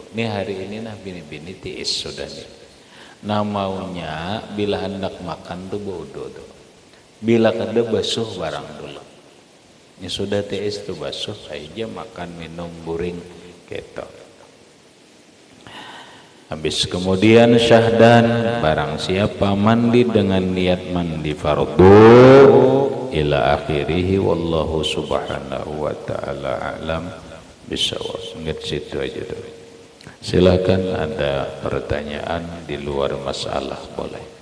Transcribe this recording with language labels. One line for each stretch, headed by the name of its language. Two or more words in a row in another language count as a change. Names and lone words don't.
Banjar: Ini hari ini nah bini-bini tiis sudah nih. Nah maunya bila hendak makan tuh wudu tuh. Bila kada basuh barang dulu. Ini sudah tiis tuh basuh aja makan minum buring gitu. Habis kemudian syahdan barang siapa mandi dengan niat mandi fardu
Arabic: إلى آخره والله سبحانه وتعالى أعلم بالصواب.
Banjar: Ingat situ aja tuh. Silakan ada pertanyaan di luar masalah boleh.